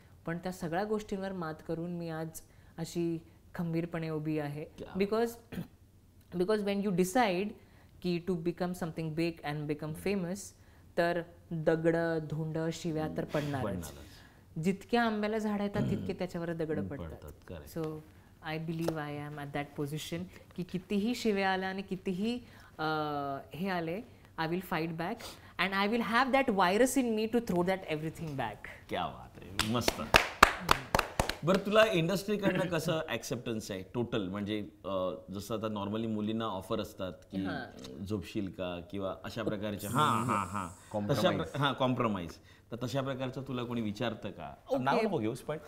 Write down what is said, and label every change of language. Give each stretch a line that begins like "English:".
Marathi: पण त्या सगळ्या गोष्टींवर मात करून मी आज अशी खंबीरपणे उभी आहे.
English: because when you decide की to become something big and become famous,
Marathi: तर दगड धोंड शिव्या तर पडणारच. जितक्या आंब्याला झाड येतात तितके त्याच्यावर दगड पडतात.
English: so I believe I am at that position
Marathi: की कितीही शिव्या आल्या आणि कितीही हे आले,
English: I will fight back and I will have that virus in me to throw that everything back.
Marathi: क्या बात आहे, मस्त. बरं, तुला इंडस्ट्रीकडनं कसं ऍक्सेप्टन्स आहे टोटल? म्हणजे जसं आता नॉर्मली मुलींना ऑफर असतात की झोपशील का किंवा अशा प्रकारचे कॉम्प्रोमाइज, तर तशा प्रकारचं तुला कोणी विचारतं का? नाव नको घेऊस,